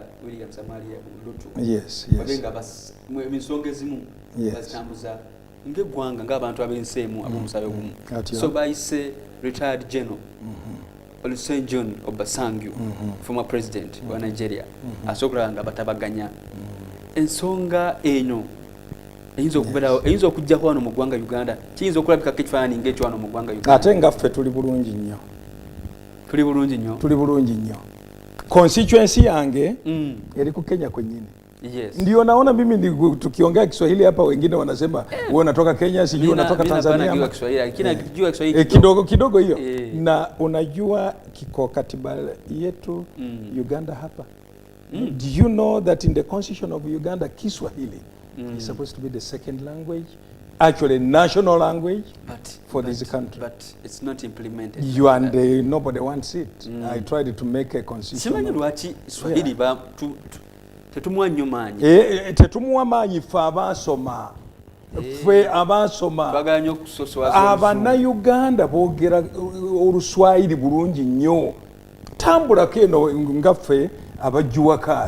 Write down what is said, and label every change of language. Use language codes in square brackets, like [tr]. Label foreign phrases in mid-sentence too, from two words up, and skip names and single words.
[lg] William Samaria Ruto babenga ensonga ezimu bazitambuza ng'eggwanga ng'abantu ab'enseemu ab'omusabe gumu so bayise [en] retired general [lg] Olusegun John Obasanjo [en] former president [lg] wa Nigeria asobola nga batabaganya ensonga eno eyinza okujjako wano mu ggwanga Uganda kiyinza okulabikako ekifaananyi ng'ekyo wano mu ggwanga Uganda ate nga ffe tuli bulungi nnyo tuli bulungi nnyo constituency yange eri ku Kenya kwenyewe. [sw] Ndio naona mimi tukiongea Kiswahili hapa wengine wanasema wewe unatoka Kenya sijui unatoka Tanzania. Kidogo hiyo. Na unajua kiko katiba yetu Uganda hapa. [en] Do you know that in the constitution of Uganda Kiswahili is supposed to be the second language? Actually national language for this country. But it's not implemented. You and nobody wants it. I tried to make a constitution. [lg] Simanyi lwaki Swahili tetumuwa nnyo maanyi. Tetumuwa maanyi ffe abasoma. Ffe abasoma. Bagala nnyo okusoswaza. Abannayuganda boogera Oluswayiri bulungi nnyo. Tambulako eno nga ffe abajjuwakaali.